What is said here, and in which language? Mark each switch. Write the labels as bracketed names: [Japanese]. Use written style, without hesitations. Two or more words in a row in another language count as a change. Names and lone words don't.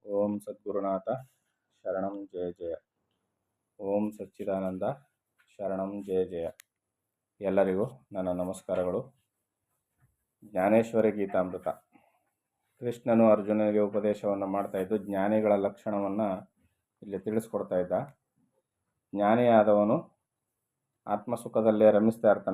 [Sanskrit] ಓಂ ಸದ್ಗುರುನಾಥ ಶರಣಂ ಜಯ ಜಯ. ಓಂ ಸಚ್ಚಿದಾನಂದ ಶರಣಂ ಜಯ ಜಯ. [Kannada] ಎಲ್ಲರಿಗೂ ನನ್ನ ನಮಸ್ಕಾರಗಳು. ಜ್ಞಾನೇಶ್ವರಿ ಗೀತಾಮೃತ. ಕೃಷ್ಣನು ಅರ್ಜುನನಿಗೆ ಉಪದೇಶವನ್ನು ಮಾಡ್ತಾ ಇದ್ದು ಜ್ಞಾನಿಗಳ ಲಕ್ಷಣವನ್ನು ಇಲ್ಲಿ ತಿಳಿಸ್ಕೊಡ್ತಾ ಇದ್ದ. ಜ್ಞಾನಿಯಾದವನು ಆತ್ಮಸುಖದಲ್ಲೇ ರಮಿಸ್ತಾ ಇರ್ತಾನೆ.